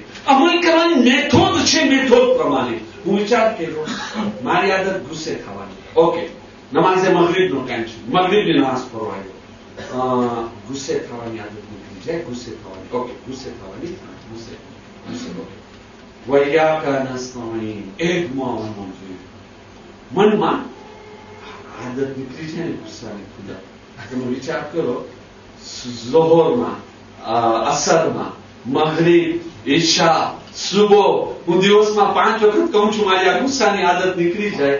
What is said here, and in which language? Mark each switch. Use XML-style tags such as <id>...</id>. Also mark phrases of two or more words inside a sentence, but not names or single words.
<gu>અમલ કરવાની મેથોડ છે, મેથોડ પ્રમાણે હું વિચાર કર્યો મારી આદત ગુસ્સે થવાની. ઓકે, નમાઝે મગરીબનો ટાઈમ છે, મગરીબની નમાઝ પઢવા ગયો, ગુસ્સે થવાની આદત નીકળી જાય, ગુસ્સે થવાની. ઓકે, ગુસ્સે થવાની, ગુસ્સે ઓકે.</gu> <ar>وإياك نستعين,</ar> <fr>એડ-moi, oh mon Dieu.</fr> <gu>મનમાં આદત નીકળી છે ને ગુસ્સાની. ખુદા તમે વિચાર કરો, ઝોહરમાં, અસરમાં, મગરીબ, ઈશા, સુબહ, હું દિવસમાં 5 વખત કહું છું મારી આ ગુસ્સાની આદત નીકળી જાય.</gu>